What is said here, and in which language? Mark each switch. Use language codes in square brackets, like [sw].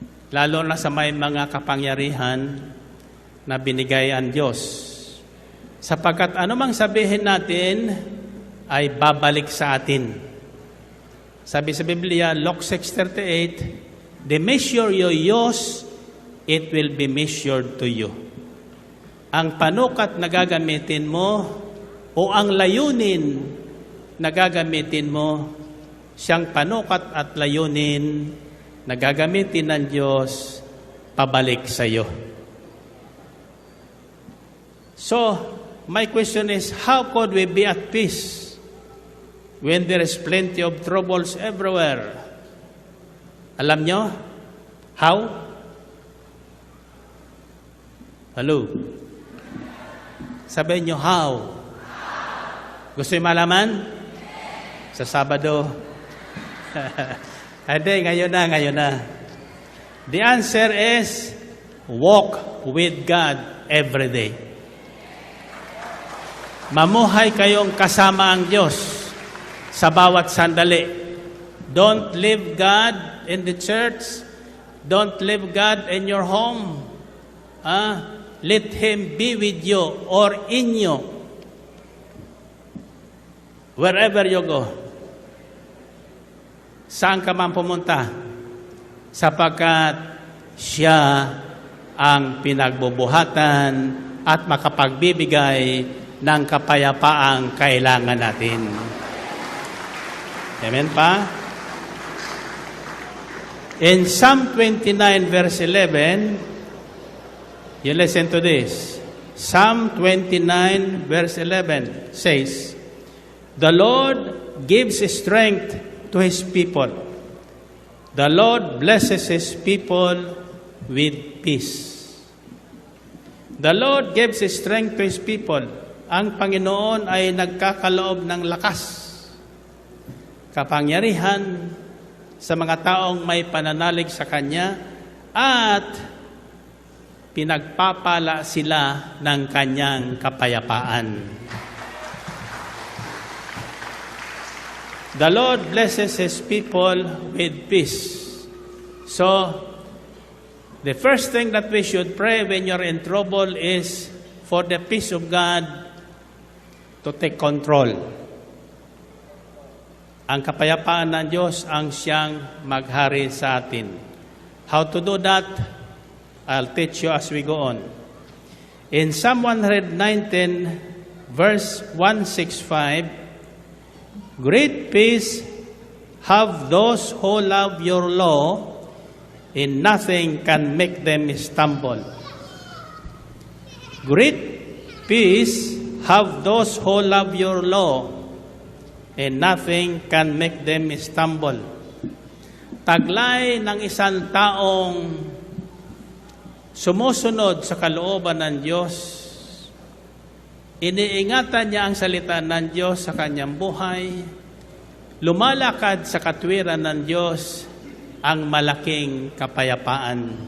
[tl] Lalo na sa may mga kapangyarihan na binigay ang Diyos. Sapagkat anumang sabihin natin ay babalik sa atin. Sabi sa Biblia, [en] Luke 6:38, the measure you use, it will be measured to you. [tl] Ang panukat na gagamitin mo o ang layunin na gagamitin mo, siyang panukat at layunin na gagamitin ng Diyos pabalik sa iyo. [en] So, my question is, how could we be at peace when there is plenty of troubles everywhere? [tl] Alam nyo? [en] How? [tl] Hello? Sabihin nyo, [en] how? [tl] Gusto nyo malaman? Sa Sabado. Hindi, ngayon na. [en] The answer is, walk with God every day. [tl] Mamuhay kayong kasama ang Diyos sa bawat sandali. [en] Don't leave God in the church. Don't leave God in your home. Let Him be with you or in you. Wherever you go. [tl] Saan ka man pumunta? Sapagkat siya ang pinagbubuhatan at makapagbibigay ng kapayapaang kailangan natin. Amen pa? [en] In Psalm 29 verse 11, you listen to this. Psalm 29 verse 11 says, the Lord gives strength to His people. The Lord blesses His people with peace. The Lord gives strength to His people. [tl] Ang Panginoon ay nagkakaloob ng lakas, kapangyarihan sa mga taong may pananalig sa Kanya at pinagpapala sila ng Kanyang kapayapaan. [en] The Lord blesses His people with peace. So, the first thing that we should pray when you're in trouble is for the peace of God to take control. [tl] Ang kapayapaan ng Diyos ang siyang maghari sa atin. [en] How to do that? I'll teach you as we go on. In Psalm 119, verse 165, great peace have those who love your law, and nothing can make them stumble. Great peace have those who love your law, and nothing can make them stumble. [tl] Taglay ng isang taong sumusunod sa kalooban ng Diyos, iniingatan niya ang salita ng Diyos sa kanyang buhay, lumalakad sa katwiran ng Diyos ang malaking kapayapaan.